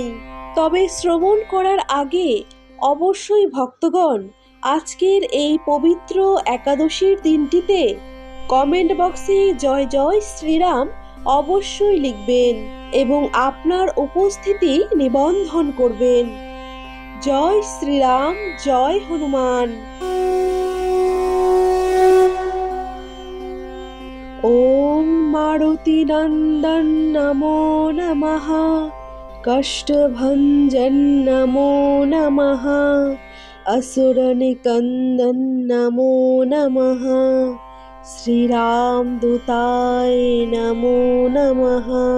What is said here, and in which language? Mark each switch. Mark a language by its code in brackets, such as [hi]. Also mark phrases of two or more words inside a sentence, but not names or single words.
[bn] তবে শ্রবণ করার আগে অবশ্যই ভক্তগণ, আজকের এই পবিত্র একাদশীর দিনটিতে কমেন্ট বক্সে জয় জয় শ্রীরাম অবশ্যই লিখবেন এবং আপনার উপস্থিতি নিবন্ধন করবেন। [sa] जय श्रीराम, जय हनुमान। ॐ मारुति नन्दन नमो नमः। कष्टभञ्जन नमो नमः। असुर निकंदन नमो नमः। श्री राम दूताय नमो नमः।